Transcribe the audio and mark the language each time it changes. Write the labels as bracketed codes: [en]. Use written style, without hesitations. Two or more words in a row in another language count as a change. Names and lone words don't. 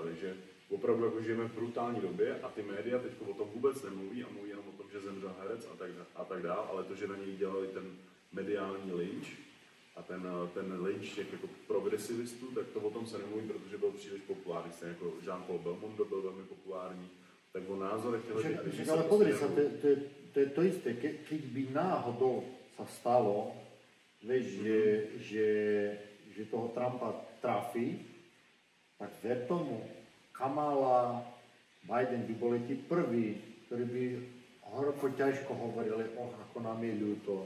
[cs] Takže opravdu jako žijeme v brutální době a ty média teď o tom vůbec nemluví a mluví jenom o tom, že zemřel herec a tak dále, ale to, že na něj dělali ten mediální lynč a ten lynč těch jako progresivistů, tak to o tom se nemluví, protože byl příliš populární. Stejně jako Jean-Paul Belmondo byl velmi populární, tak o názorech těch lidí. [sk] Ale podri sa, to je to isté, keď by náhodou sa stalo, vieš, že toho Trumpa trafí, tak ver tomu, Kamala, Biden by boli tí prví, ktorí by horko ťažko hovorili, ako nám je ľúto.